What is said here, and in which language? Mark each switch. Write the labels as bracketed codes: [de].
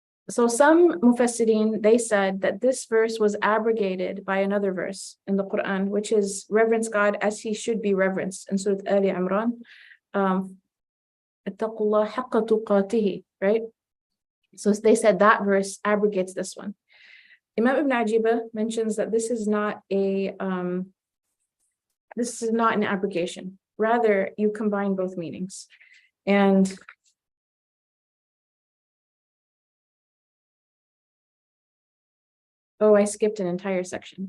[en] So some mufassirin, they said that this verse was abrogated by another verse in the Quran, which is reverence God as he should be reverenced in Surah Ali Imran. [ar] اتقوا الله حق تقاته, right? [en] So they said that verse abrogates this one. Imam Ibn Ajib mentions that this is not an abrogation. Rather, you combine both meanings. And oh, I skipped an entire section.